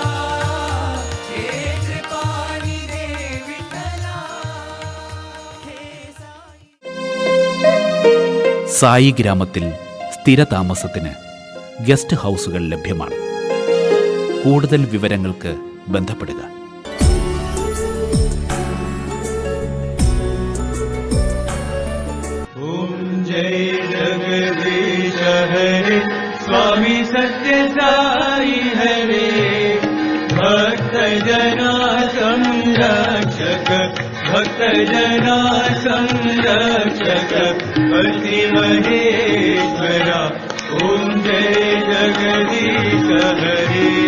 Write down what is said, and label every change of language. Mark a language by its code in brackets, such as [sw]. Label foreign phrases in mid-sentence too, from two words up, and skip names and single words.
[ml] സായി ഗ്രാമത്തിൽ സ്ഥിരതാമസത്തിന് ഗസ്റ്റ് ഹൗസുകൾ ലഭ്യമാണ്. കൂടുതൽ വിവരങ്ങൾക്ക് ബന്ധപ്പെടുക. [hi] ओम जय जगदीश हरे, स्वामी सत्य साई हरे, भक्त जना संरक्षक, भक्त जना संरक्षक, पति महेश्वरा, ओम जय जगदीश हरे,